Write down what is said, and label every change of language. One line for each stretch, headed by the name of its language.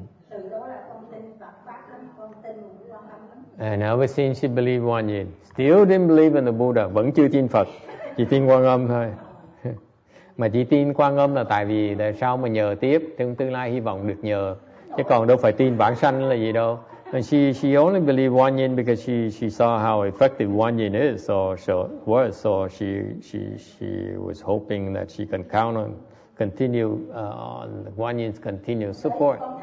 Vietnamese: Từ đó là con tin Phật Pháp lắm, con tin Quan Âm lắm.
English: And ever since she believed GuanYin, still didn't believe in the Buddha,
Vietnamese: vẫn chưa tin Phật, chỉ tin Quan Âm thôi. Mà chỉ tin Quan Âm là tại vì tại sao mà nhờ tiếp, trong tương lai hy vọng được nhờ, chứ còn đâu phải tin bản sanh là gì đâu.
English: And she only believed GuanYin because she saw how effective GuanYin is, so she was hoping that she can count on on GuanYin's continued support.